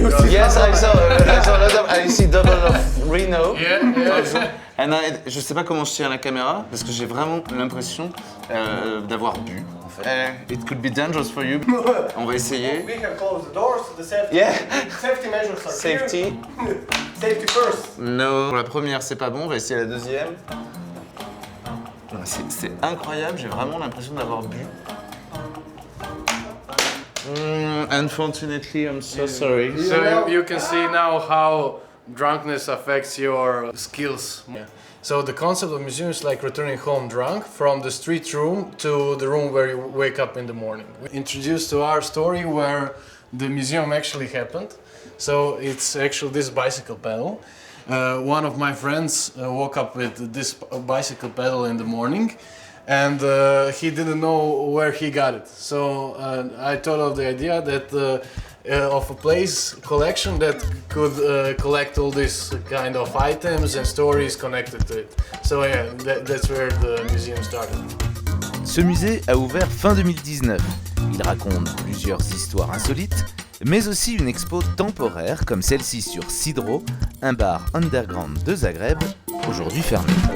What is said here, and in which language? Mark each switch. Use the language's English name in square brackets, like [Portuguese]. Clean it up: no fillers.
[English] Yes, I saw a lot of, I see double of Reno. Yeah. [French] And je sais pas comment je tiens la caméra parce que j'ai vraiment l'impression d'avoir bu. En fait. [English] It could be dangerous for you. [French] On va essayer. [English] We have closed the doors, the safety, Yeah. safety measures are Safety. here. Safety first. [French] No. Pour la première, c'est pas bon. On va essayer la deuxième. C'est incroyable. J'ai vraiment l'impression d'avoir bu. [English] Unfortunately, I'm so sorry. So you can see now how drunkenness affects your skills. Yeah. So the concept of museum is like returning home drunk from the street room to the room where you wake up in the morning. We introduced to our story where the museum actually happened. So it's actually this bicycle pedal. One of my friends woke up with this bicycle pedal in the morning, and he didn't know where he got it. So I thought of the idea that of a place collection that could collect all these kind of items and stories connected to it. So yeah, that's where the museum started. [French] Ce musée a ouvert fin 2019. Il raconte plusieurs histoires insolites, mais aussi une expo temporaire comme celle-ci sur Sidro, un bar underground de Zagreb, aujourd'hui fermé.